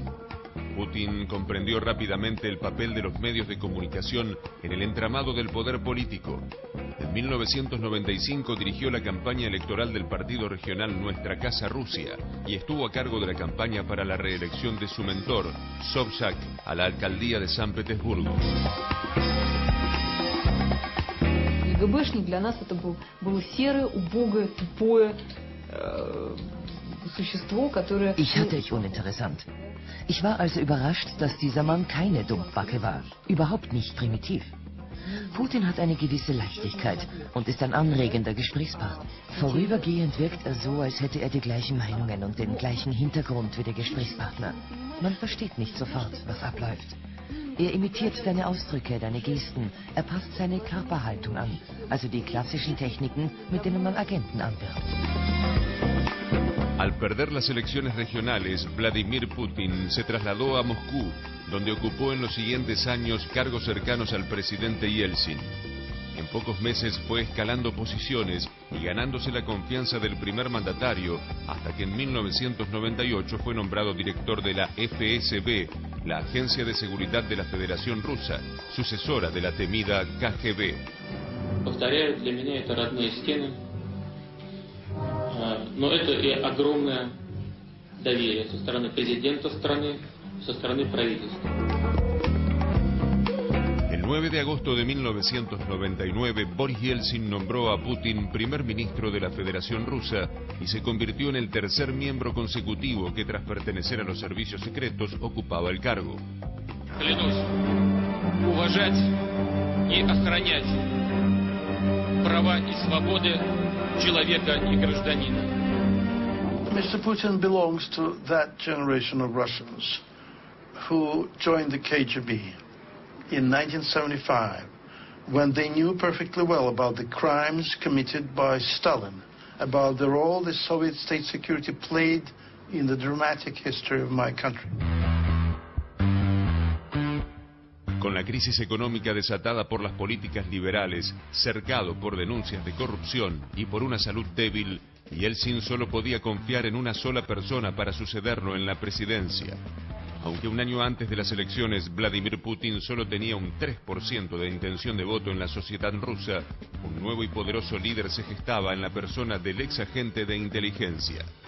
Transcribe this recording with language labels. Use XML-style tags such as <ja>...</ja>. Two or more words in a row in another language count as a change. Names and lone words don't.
<es>Putin comprendió rápidamente el papel de los medios de comunicación en el entramado del poder político. En 1995 dirigió la campaña electoral del partido regional Nuestra Casa Rusia y estuvo a cargo de la campaña para la reelección de su mentor, Sobchak, a la alcaldía de San Petersburgo.</es> <ru>КГБшник для нас это было серое, убогое, тупое существо, которое...</ru> <de>Ich hatte ich uninteressant. Ich war also überrascht, dass dieser Mann keine Dummbacke war. Überhaupt nicht primitiv. Putin hat eine gewisse Leichtigkeit und ist ein anregender Gesprächspartner. Vorübergehend wirkt er so, als hätte er die gleichen Meinungen und den gleichen Hintergrund wie der Gesprächspartner. Man versteht nicht sofort, was abläuft. Er imitiert deine Ausdrücke, deine Gesten. Er passt seine Körperhaltung an. Also die klassischen Techniken, mit denen man Agenten anwirbt.</de> <es>Al perder las elecciones regionales, Vladimir Putin se trasladó a Moscú, donde ocupó en los siguientes años cargos cercanos al presidente Yeltsin. En pocos meses fue escalando posiciones y ganándose la confianza del primer mandatario, hasta que en 1998 fue nombrado director de la FSB, la Agencia de Seguridad de la Federación Rusa, sucesora de la temida KGB.</es> <ru>Повторяю, для меня это родные стены, но это и огромное доверие со стороны президента страны, со стороны правительства.</ru> <es>El 9 de agosto de 1999, Boris Yeltsin nombró a Putin primer ministro de la Federación Rusa y se convirtió en el tercer miembro consecutivo que, tras pertenecer a los servicios secretos, ocupaba el cargo.</es> <ru>Клянусь уважать и охранять права и свободы человека и гражданина.</ru> <en>Mr. Putin belongs to that generation of Russians who joined the KGB in 1975, when they knew perfectly well about the crimes committed by Stalin, about the role the Soviet state security played in the dramatic history of my country.</en> <es>Con la crisis económica desatada por las políticas liberales, cercado por denuncias de corrupción y por una salud débil, Yeltsin solo podía confiar en una sola persona para sucederlo en la presidencia. Aunque un año antes de las elecciones Vladimir Putin solo tenía un 3% de intención de voto en la sociedad rusa, un nuevo y poderoso líder se gestaba en la persona del ex agente de inteligencia.</es>